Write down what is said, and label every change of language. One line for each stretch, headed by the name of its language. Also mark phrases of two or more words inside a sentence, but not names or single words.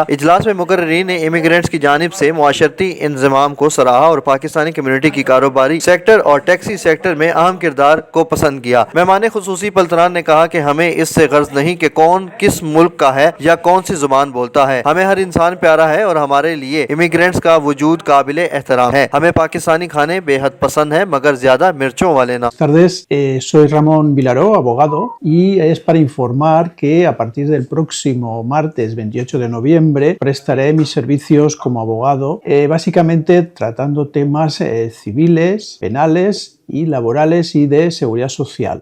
Urdu: اجلاس میں مقررین نے امیگرنٹس کی جانب سے معاشرتی انتظام کو سراہا اور پاکستانی کمیونٹی کی کاروباری سیکٹر اور ٹیکسی سیکٹر میں اہم کردار کو پسند کیا. مہمان خصوصی بلتران نے کہا کہ ہمیں اس سے غرض نہیں کہ کون کس ملک کا ہے یا کون سی زبان بولتا ہے، ہمیں ہر انسان پیارا ہے اور ہمارے لیے امیگرنٹس کا وجود قابل احترام ہے. ہمیں پاکستانی کھانے بے حد پسند ہے مگر زیادہ مرچوں والے نا.
Spanish: Soy Ramón Vilaró, abogado, y es para informar que a partir del próximo martes 28 de noviembre prestaré mis servicios como abogado, básicamente tratando temas civiles, penales y laborales y de seguridad social.